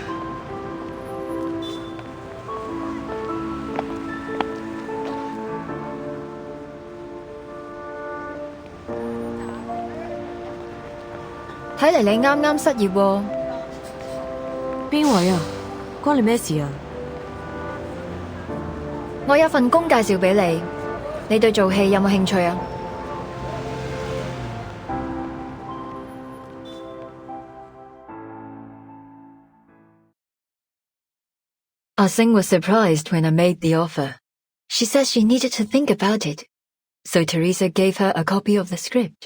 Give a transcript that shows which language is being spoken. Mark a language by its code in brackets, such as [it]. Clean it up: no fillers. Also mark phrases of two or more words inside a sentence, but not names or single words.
[yue] 睇嚟你啱啱失業喎。邊位啊？關你咩事啊？我有份工介紹俾你，你對做戲有冇興趣啊 ？ [en] Ah-Sing was surprised when I made the offer. She said she needed to think about it, so Teresa gave her a copy of the script.